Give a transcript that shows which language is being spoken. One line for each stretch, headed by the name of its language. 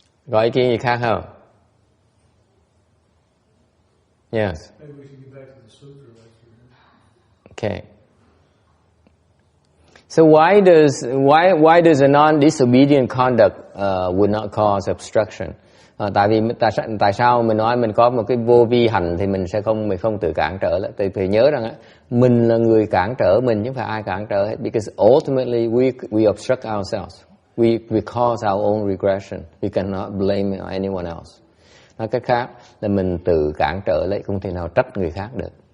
Vietnamese: Có ý kiến gì khác không?
English: Yes. Maybe we should get back to the sutra lecture. Okay. So why does a non-disobedient conduct would not cause obstruction?
Vietnamese: Tại sao mình nói mình có một cái vô vi hành thì mình không tự cản trở lại? Thì nhớ rằng mình là người cản trở mình chứ không phải ai cản trở hết.
English: Because ultimately we obstruct ourselves. We cause our own regression. We cannot blame anyone else.
Vietnamese: Nói cách khác là mình tự cản trở lại, không thể nào trách người khác được.